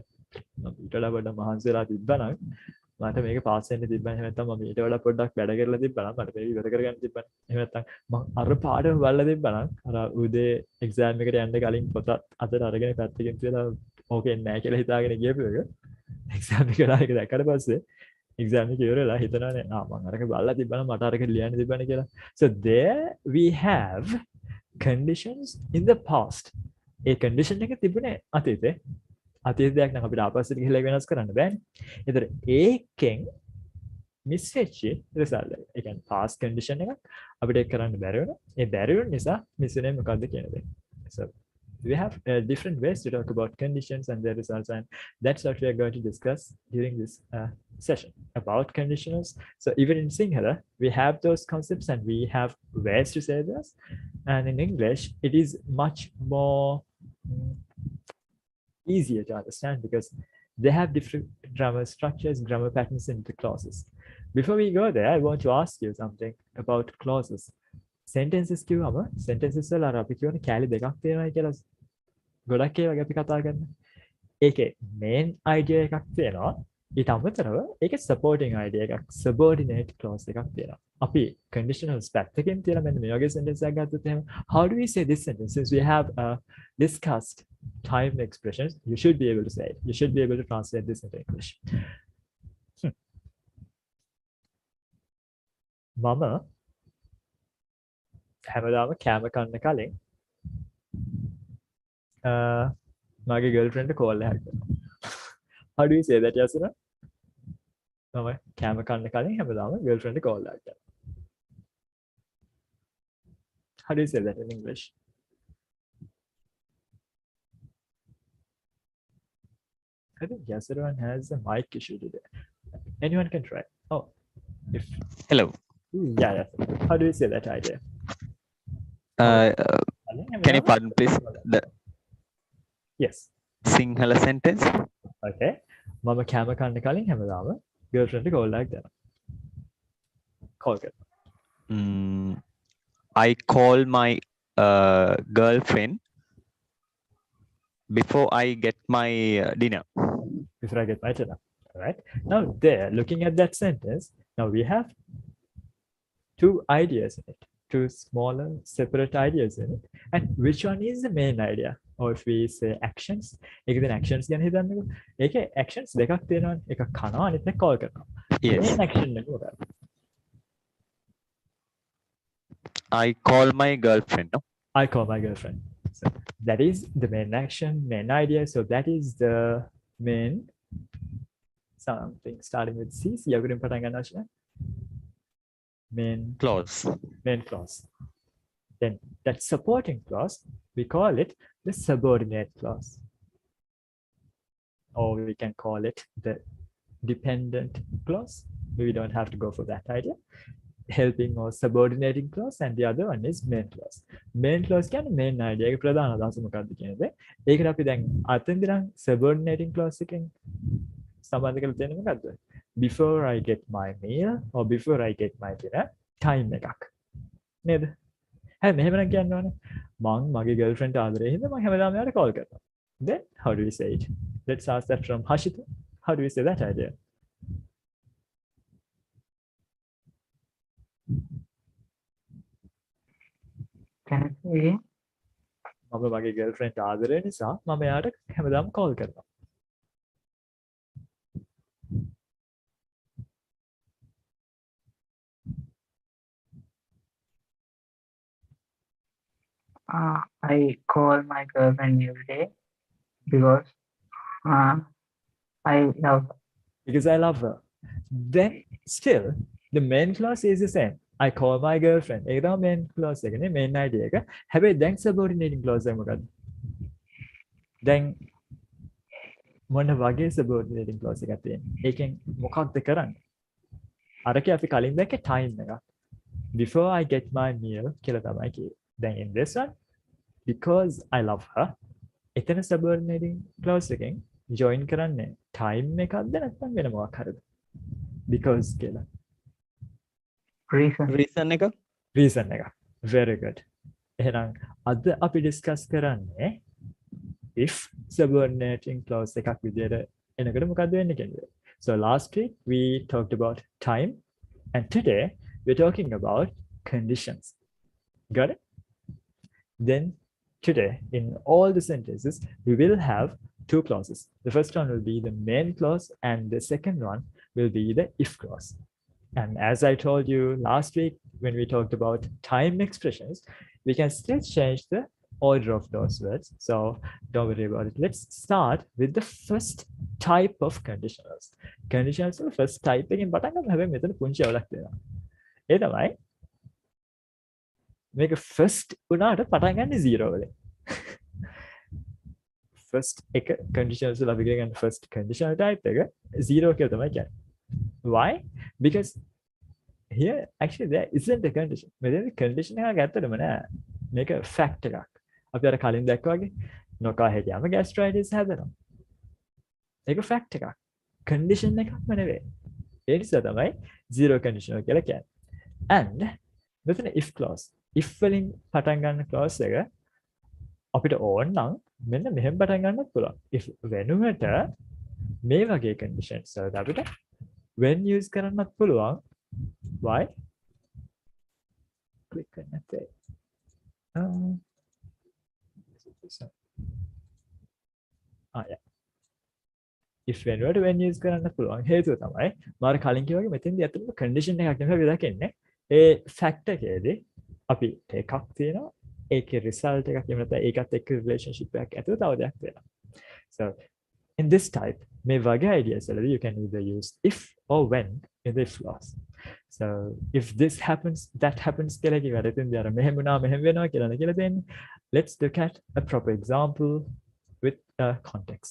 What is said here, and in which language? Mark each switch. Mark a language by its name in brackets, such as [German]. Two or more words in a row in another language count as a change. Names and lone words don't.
[Sinhala] මම ඊට වඩා පොඩ්ඩක් මහන්සි වෙලා තිබ්බනම් මට මේක පාස් වෙන්න තිබ්බනම් එහෙම නැත්නම් මම ඊට වඩා පොඩ්ඩක් වැඩ කරලා තිබ්බනම් මට මේක ඉවර කරගන්න තිබ්බනම් එහෙම නැත්නම් මම අර පාඩම බලලා තිබ්බනම් අර උදේ එක්සෑම් එකට යන්න කලින් පොත අතට අරගෙන පැත්තකින් තියලා ඕකේ නැහැ කියලා හිතාගෙන ගියපු එක එක්සෑම් එක ඒක දැක්කට පස්සේ එක්සෑම් එක ඉවරලා හිතනවානේ මම අරක බලලා තිබ්බනම් මට අරක ලියන්න තිබ්බනේ කියලා. [English] So there we have conditions in the past. [Sinhala] ඒ condition එක තිබුණේ අතීතේ. අතීත දෙයක් නම් අපිට ආපස්සට ගිහලා වෙනස් කරන්න බෑනේ. ඒතර ඒකෙන් මිස් වෙච්ච රිසල්ට් එක. ඒ කියන්නේ [English] past condition [Sinhala] එකක් අපිට ඒක කරන්න බැරි වුණා. ඒ බැරි වුණ නිසා මිස් වෙන්නේ මොකද්ද කියන දේ. [English] So we have different ways to talk about conditions and their results, and that's what we are going to discuss during this session about conditionals. So even in Sinhala, we have those concepts and we have ways to say this, and in English, it is much more easier to understand because they have different grammar structures, grammar patterns in the clauses. Before we go there, I want to ask you something about clauses. [Sinhala] Sentences කිව්වම sentences වල අර අපි කියන කැලි දෙකක් තියෙනවා කියලා ගොඩක් ඒ වගේ අපි කතා කරනවා. ඒකේ [English] main idea [Sinhala] එකක් තියෙනවා. ඊට අමතරව ඒකේ [English] supporting idea [Sinhala] එකක් [English] subordinate clause [Sinhala] එකක් තියෙනවා. අපි conditionals පැත්තකින් තියලා මෙන්න මේ වගේ sentence එකක් ගත්තොත් එහෙම [English] how do we say this sentence? Since we have discussed time expressions, you should be able to say it. You should be able to translate this into English. [Sinhala] මම හැමදාම කෑම කන්න කලින් මගේ ගර්ල්ෆ්‍රෙන්ඩ්ට කෝල් එකක් කරනවා. [English] How do you say that, Yasura? [Sinhala] මම කෑම කන්න කලින් හැමදාම ගර්ල්ෆ්‍රෙන්ඩ්ට කෝල් එකක් කරනවා. [English] How do you say that in English? I think Yasura has a mic issue today. Anyone can try. Oh, if Hello. yeah. How do you say that idea? Can you pardon please the Yes. Sinhala sentence? [Sinhala] Okay. මම කෑම කන්න කලින් හැමදාම girlfriend එක කෝල් එකක් දෙනවා. කෝල් කරනවා. [English] I call my girlfriend before I get my dinner. Before I get my dinner. All right. Now there, looking at that sentence, now we have two ideas in it. Two smaller separate ideas in it. And which one is the main idea? Or if we say actions, [Sinhala] ඒක දැන් actions ගැන හිතන්නකෝ. ඒකේ actions දෙකක් තියෙනවානේ. එකක් කනවා අනිත් එක call කරනවා. [English] Yes. main action [Sinhala] එක මොකක්ද? [English] I call my girlfriend. No? I call my girlfriend. So that is the main action, main idea. So that is the main something starting with C. [Sinhala] යකුරින් පටන් ගන්නවා ශිනා. [English] Clause. Main clause. Then that supporting clause, we call it the subordinate clause. Or we can call it the dependent clause. We don't have to go for that idea. Helping or subordinating clause, and the other one is main clause. Main clause [Sinhala] කියන්නේ [English] main idea [Sinhala] එක ප්‍රධාන අදහස මොකක්ද කියන දේ. ඒකට අපි දැන් අතෙන්ද නම් [English] subordinating clause [Sinhala] එකෙන් සම්බන්ධ කරලා තියෙන්නේ මොකද්ද? [English] Before I get my meal or before I get my dinner, time එකක්. [Sinhala] නේද? හැබැයි මෙහෙමනම් කියන්න ඕනේ. මං මගේ girlfriend ආදරේ හින්දා මම හැමදාම එයාට call කරනවා. [English] Then how do we say it? Let's ask that from Hashita. How do we say that idea? Can I say again? [Sinhala] මම මගේ girlfriend ආදරේ නිසා මම එයාට හැමදාම call කරනවා. [English] I call my girlfriend every day because I love her. Because I love her. Then still the main clause is the same. I call my girlfriend. [Sinhala] ඒක තමයි [English] main clause [Sinhala] එක නේ [English] main idea [Sinhala] එක. හැබැයි දැන් [English] subordinating clause [Sinhala] එක මොකද්ද? දැන් මොන වගේ [English] subordinating clause [Sinhala] එකක් තියෙන්නේ? ඒකෙන් මොකක්ද කරන්නේ? අරකේ අපි කලින් දැක්කේ time එක. [English] Before I get my meal [Sinhala] කියලා තමයි කිව්වේ. [English] Then in this one, because I love her, [Sinhala] එතන subordinating clause එකෙන් join කරන්නේ time එකක්ද නැත්නම් වෙන මොකක් හරිද? because කියලා. [English] Reason. [Sinhala] reason එක [English] reason එක. Very good. [Sinhala] එහෙනම් අද අපි discuss කරන්නේ [English] if subordinating clause [Sinhala] එකක් විදියට එනකොට මොකක්ද වෙන්නේ කියන එක. [English] So last week we talked about time and today we're talking about conditions. Got it? Then today in all the sentences we will have two clauses. The first one will be the main clause and the second one will be the if clause. And as I told you last week when we talked about time expressions, we can still change the order of those words. So don't worry about it. Let's start with the first type of conditionals. [Sinhala] Conditionals වල [English] first type [Sinhala] එකෙන් පටන් ගන්න හැබැයි මෙතන පුංචි අවුලක් තියෙනවා. ඒ තමයි මේක first උනාට පටන් ගන්න 0 වලින්. First එක conditionals වල අපි ගන්න [English] first conditional type [Sinhala] එක 0 කියලා තමයි කියන්නේ. [English] Why? Because here actually there isn't a condition. [Sinhala] මෙතන condition එකක් ඇත්තටම නෑ. මේක fact එකක්. අපි අර කලින් දැක්කා වගේ නොකා හිටියාම gastritis හැදෙනවා. ඒක fact එකක්. condition එකක්ම නෙවෙයි. ඒ නිසා තමයි [English] zero conditional [Sinhala] කියලා කියන්නේ. [English] And මෙතන if clause. [Sinhala] if වලින් පටන් ගන්න clause එක අපිට ඕන නම් මෙන්න මෙහෙම පටන් ගන්නත් පුළුවන්. if වෙනුවට මේ වගේ conditions වලට අපිට when use කරන්නත් පුළුවන්. [English] Why? Click on that. Yeah. [Sinhala] if වෙනුවට when use කරන්න පුළුවන් හේතුව තමයි මාර කලින් කිව්වා වගේ මෙතෙන්දී අතට condition එකක් නෙමෙයි අපි දකින්නේ ඒ fact එකේදී අපි එකක් තියෙනවා ඒකේ result එකක් එහෙම නැත්නම් ඒකත් එක්ක relationship එකක් ඇතුළේ තව දෙයක් තියෙනවා. [English] So in this type [Sinhala] මේ වගේ ideas වලදී [English] you can either use if or when in the if clause. [Sinhala] So [English] if this happens that happens [Sinhala] කියලා කිව්වට එතෙන්දී අර මෙහෙම වුණා මෙහෙම වෙනවා කියලා නේ කියලා දෙන්නේ. [English] Let's look at a proper example with context.